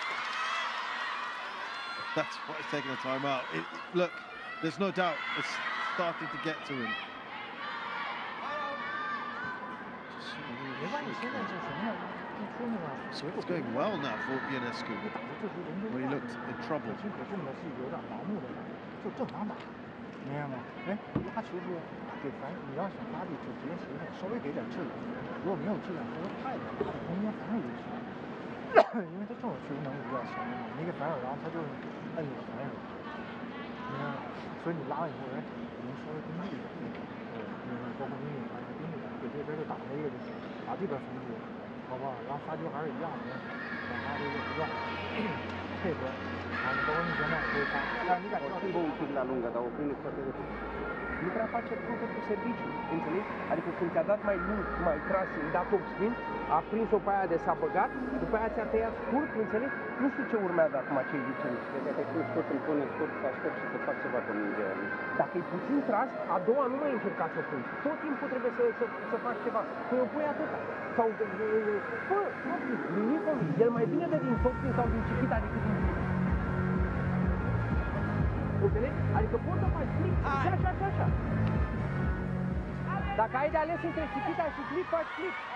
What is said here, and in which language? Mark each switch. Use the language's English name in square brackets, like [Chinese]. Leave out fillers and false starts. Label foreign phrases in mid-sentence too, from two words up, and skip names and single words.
[English] That's why he's taking a timeout. Look, there's no doubt it's starting to get to him. So it's going well now for Ionescu, when he looked in trouble. [Chinese] 明白吗？哎，他球是给反正你要想发力，就直接随便稍微给点质量。如果没有质量，或者太难发力，空间反正有球，因为他这种球能力比较强的嘛。你给反手，然后他就摁你的反手，明白吗？所以你拉完以后，哎，你能稍微盯住一点，包括你反正盯住点，给这边就打这个就行，把这边封住，好不好？然后发球还是一样的，把他这个不断配合。 [Romanian] Schimbă un pic la lungă, dar o prinde foarte repede. Nu prea face punctul cu serviciu, înțelegi? Adică când ți-a dat mai lung, mai tras, i-a dat top spin, a prins-o pe aia de s-a băgat, după aia ți-a tăiat scurt, înțelegi? Nu știu ce urmează acum, ce îi zicem. Dacă când tot îmi pune scurt, să aștept și să fac ceva pe mingea. Dacă e puțin tras, a doua nu mai încerca să o pui. Tot timpul trebuie să faci ceva. Când o pui atâta. Sau, bă, nimic, el mai bine de din top spin sau din Chiquita decât din înțelegi? Adică poți să faci click, așa. Dacă ai de ales între Chiquita și click, faci click.